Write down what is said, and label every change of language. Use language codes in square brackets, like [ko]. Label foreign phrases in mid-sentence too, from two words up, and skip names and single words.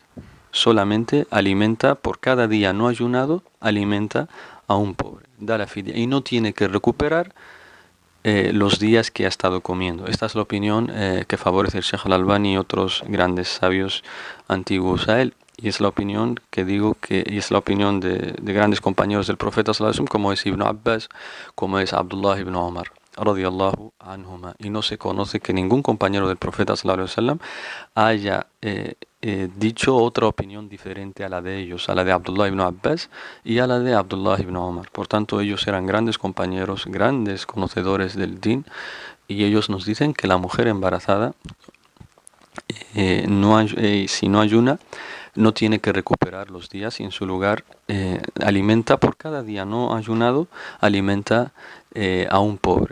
[es] Solamente alimenta, por cada día no ayunado, alimenta a un pobre. Da la fidia. Y no tiene que recuperar los días que ha estado comiendo. Esta es la opinión que favorece el Sheikh al-Albani y otros grandes sabios antiguos a él. Y es la opinión que digo y es la opinión de grandes compañeros del profeta [ar] صلى الله عليه وسلم, [es] como es Ibn Abbas, como es Abdullah ibn Umar [ar] رضي الله عنهما. [es] Y no se conoce que ningún compañero del profeta [ar] صلى الله عليه وسلم [es] haya dicho otra opinión diferente a la de ellos, a la de Abdullah ibn Abbas y a la de Abdullah ibn Umar. Por tanto, ellos eran grandes compañeros, grandes conocedores del din, y ellos nos dicen que la mujer embarazada, si no ayuna, no tiene que recuperar los días, y en su lugar alimenta, por cada día no ayunado, alimenta a un pobre.